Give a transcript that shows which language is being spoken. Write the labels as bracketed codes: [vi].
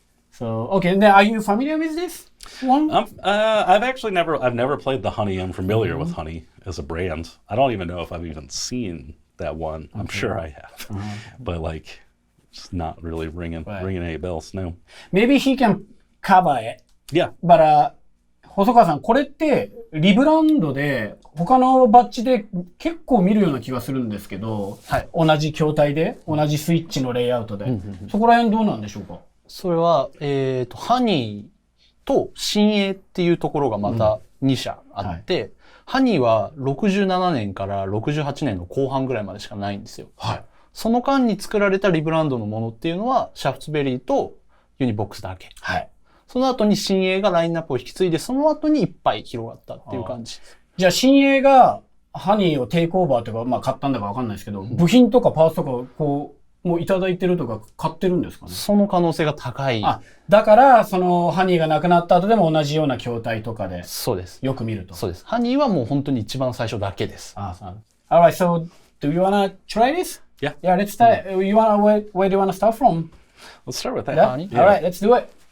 [en] So, okay, then are you familiar with this one? I've never played the Honey. I'm familiar with Honey as a brand. I don't even know if I've even seen that one. I'm sure I have, but like, it's not really ringing any bells. No. Maybe he can cover it. Yeah. [ja] But 細川さん、これってリブランドで他のバッジで結構見るような気がするんですけど、同じ筐体で同じスイッチのレイアウトで、そこら辺どうなんでしょうか？それは、ハニーと新鋭っていうところがまた2社あって、ハニーは67年から68年の後半ぐらいまでしかないんですよ。その間に作られたリブランドのものっていうのは、シャフツベリーとユニボックスだけ。その後に新鋭がラインナップを引き継いで、その後にいっぱい広がったっていう感じです。じゃあ新鋭がハニーをテイクオーバーというか、買ったんだかわかんないですけど、部品とかパーツとかこう、もういただいてるとか買ってるんですかね？その可能性が高い。だから、そのハニーがなくなった後でも同じような筐体とかで。そうです。よく見ると。そうです。ハニーはもう本当に一番最初だけです。 [en] Alright, so do you wanna try this? Yeah. Yeah, let's start. Where do you wanna start from? Let's start with that. Honey? Alright, let's do it.